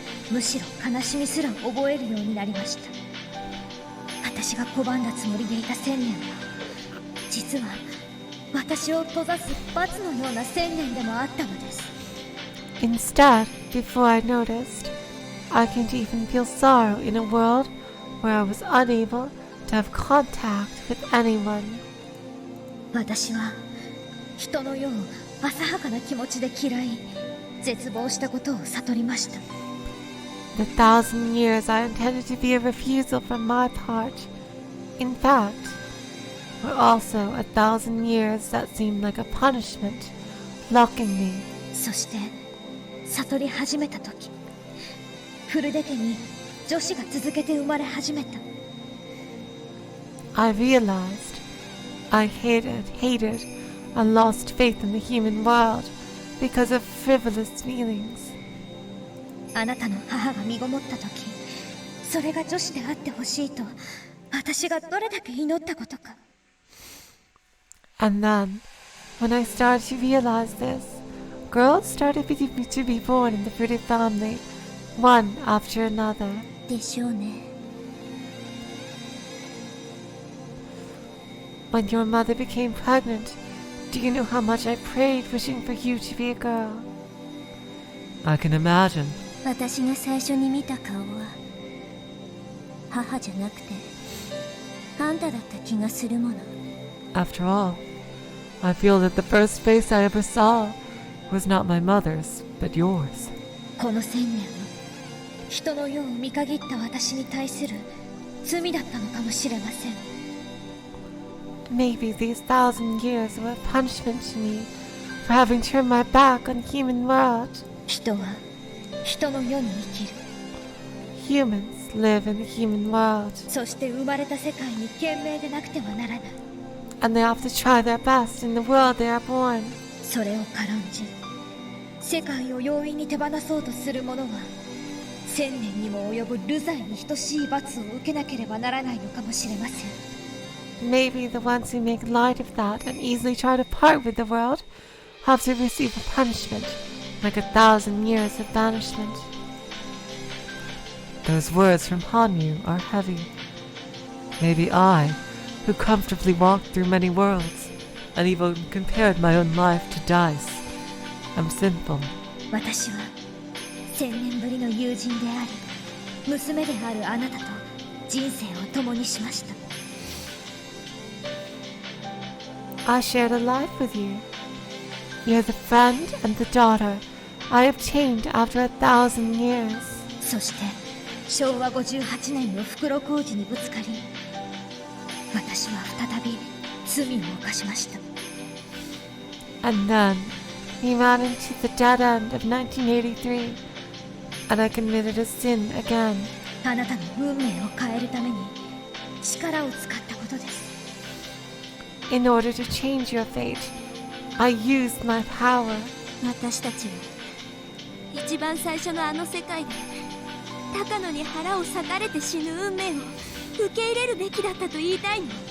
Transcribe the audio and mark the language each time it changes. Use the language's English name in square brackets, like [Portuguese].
[Japanese] むしろ悲しみすら覚えるようになりました。私が拒んだつもりでいた1000年は実は私を閉ざす罰のような1000年でもあったのです。 [English] Instead, before I noticed, I came to even feel sorrow in a world where I was unable to have contact with anyone. [Japanese] 私は人の世を浅はかな気持ちで嫌い、絶望したことを悟りました。 [English] The 1,000 years I intended to be a refusal from my part, in fact, were also 1,000 years that seemed like a punishment, locking me. [Japanese] そして悟り始めた時、フルデ家に女子が続けて生まれ始めた。 [English] I realized I hated, and lost faith in the human world because of frivolous feelings. [Japanese] あなたの母が身ごもった時、それが女子であってほしいと私がどれだけ祈ったことか。 [English] And then, when I started to realize this, girls started to be born in the Furude family, one after another. [Japanese] でしょうね。 [English] When your mother became pregnant, do you know how much I prayed wishing for you to be a girl? I can imagine. [Japanese] 私が最初に見た顔は母じゃなくてあんただった気がするもの。 [English] After all, I feel that the first face I ever saw was not my mother's, but yours. [Japanese] この1000年は人の世を見限った私に対する罪だったのかもしれません。 [English] Maybe these 1,000 years were a punishment to me for having turned my back on the human world. [Japanese] 人は人の世に生きる。 [English] Humans live in the human world, [Japanese] そして生まれた世界に懸命でなくてはならない。 [English] and they have to try their best in the world they are born. [Japanese] それを軽んじ世界を容易に手放そうとする者は1000年にも及ぶ流罪に等しい罰を受けなければならないのかもしれません。 [English] Maybe the ones who make light of that and easily try to part with the world have to receive a punishment, like 1,000 years of banishment. Those words from Hanyu are heavy. Maybe I, who comfortably walked through many worlds, and even compared my own life to dice, am sinful. [Japanese] 私は1000年ぶりの友人であり娘であるあなたと人生を共にしました。 [English] I shared a life with you. You're the friend and the daughter I obtained after 1,000 years. [Japanese] そして昭和58年の袋小路にぶつかり私は再び罪を犯しました。 [English] And then we ran into the dead end of 1983, and I committed a sin again. [Japanese] あなたの運命を変えるために力を使ったことです。 [English] In order to change your fate, I used my power. [Japanese] 私たちは一番最初のあの世界で高野に腹を裂かれて死ぬ運命を受け入れるべきだったと言いたいの。